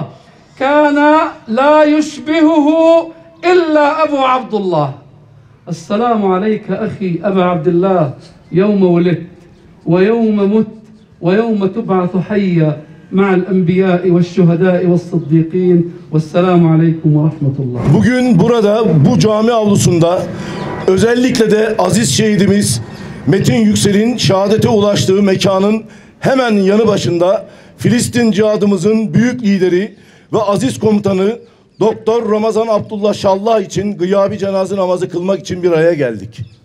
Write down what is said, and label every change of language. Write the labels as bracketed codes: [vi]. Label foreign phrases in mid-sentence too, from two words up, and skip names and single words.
[ar] كان لا يشبهه إلا أبو عبد الله. السلام عليك أخي أبا عبد الله، يوم ولدت ويوم مت ويوم تبعث حيا مع الأنبياء والشهداء والصديقين. والسلام عليكم ورحمة الله. [tr] Bugün burada bu cami avlusunda özellikle de aziz şehidimiz Metin Yüksel'in şehadete ulaştığı mekanın hemen yanı başında Filistin cihadımızın büyük lideri ve aziz komutanı Doktor Ramazan Abdullah Şallah için gıyabi cenaze namazı kılmak için bir araya geldik.